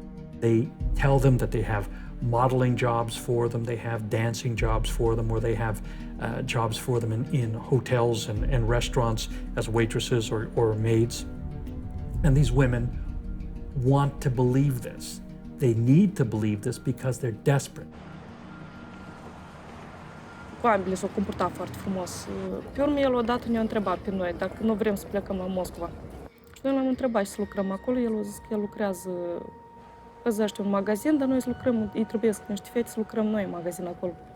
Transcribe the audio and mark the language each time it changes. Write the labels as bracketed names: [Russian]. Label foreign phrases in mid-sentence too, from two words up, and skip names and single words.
[English] They tell them that they have modeling jobs for them, they have dancing jobs for them, or they have jobs for them in hotels and restaurants as waitresses or maids. And these women want to believe this. They need to believe this because they're desperate. [Romanian] Cu ambele s-au comportat foarte frumos. Pe urmă, el odată ne-a întrebat pe noi dacă nu vrem să plecăm la Moscova. Și noi l-am întrebat și să lucrăm acolo. El a zis că el lucrează păzește un magazin, dar noi să lucrăm, îi trebuie să niște fete să lucrăm noi în magazin acolo.